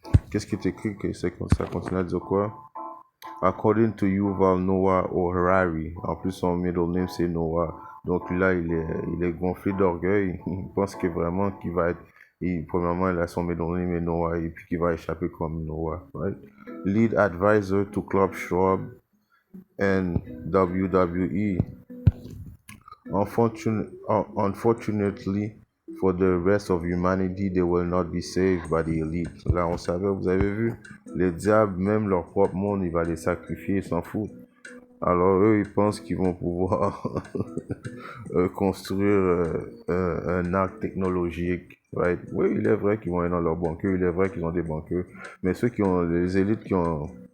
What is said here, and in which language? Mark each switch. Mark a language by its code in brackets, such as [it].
[fr] Qu'est-ce qui est écrit que ça continue à dire quoi? [en] According to Yuval Noah Harari, [fr] en plus son middle name c'est Noah. Donc là, il est gonflé d'orgueil. Il pense que vraiment qu'il va être, premièrement, il a son middle name est Noah et puis qu'il va échapper comme Noah. [en] Right? Lead advisor to Club Schwab and WWE. Unfortunately, for the rest of humanity, they will not be saved by the elite. [fr] Là, on savait, vous avez vu, les diables, même leur propre monde, il va les sacrifier, ils s'en foutent. Alors eux, ils pensent qu'ils vont pouvoir construire un arc technologique. Right? Oui, il est vrai qu'ils vont aller dans leur bunker, il est vrai qu'ils ont des bunkers, mais ceux qui ont, les élites qui ont...